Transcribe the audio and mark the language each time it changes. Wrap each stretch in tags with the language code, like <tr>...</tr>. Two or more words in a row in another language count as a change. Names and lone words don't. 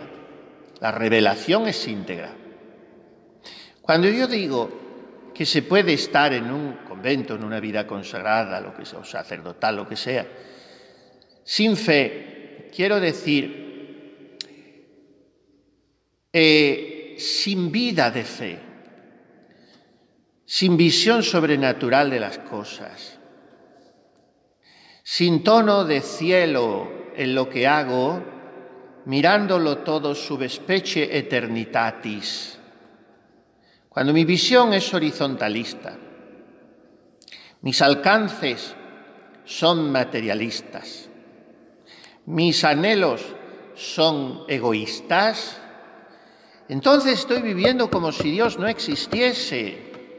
<es>La revelación es íntegra. Cuando yo digo que se puede estar en un convento, en una vida consagrada, lo que sea, o sacerdotal, lo que sea, sin fe, quiero decir sin vida de fe, sin visión sobrenatural de las cosas, sin tono de cielo en lo que hago, mirándolo todo</es> <la>sub specie eternitatis.</la> <es>Cuando mi visión es horizontalista, mis alcances son materialistas, mis anhelos son egoístas, entonces estoy viviendo como si Dios no existiese.</es>